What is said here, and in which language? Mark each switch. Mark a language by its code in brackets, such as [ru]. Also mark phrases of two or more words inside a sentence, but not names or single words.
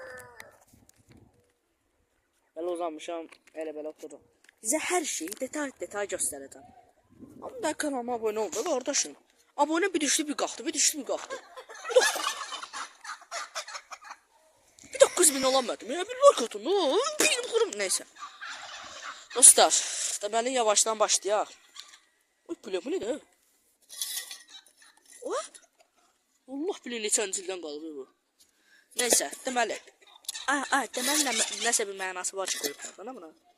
[az] Belə uzanmışam, elə-belə otururum. Sizə hər şeyi detay göstərəcəm. Amma da kanalıma abone olun, qardaşım. Abone bir düşdü, bir qalxdı, bir düşdü, bir qalxdı. [tr] Bir 9.000 olamadım ya, bir like atın. Benim kurum, neyse. [az] Dostlar, deməli yavaşdan başlayaq. [tr] Oy, bu ne de? [az] Allah bilir neçənci ildən qalıb bu. Neyse, deməli. Deməli nəsə bir mənası var ki, qoyublar buna.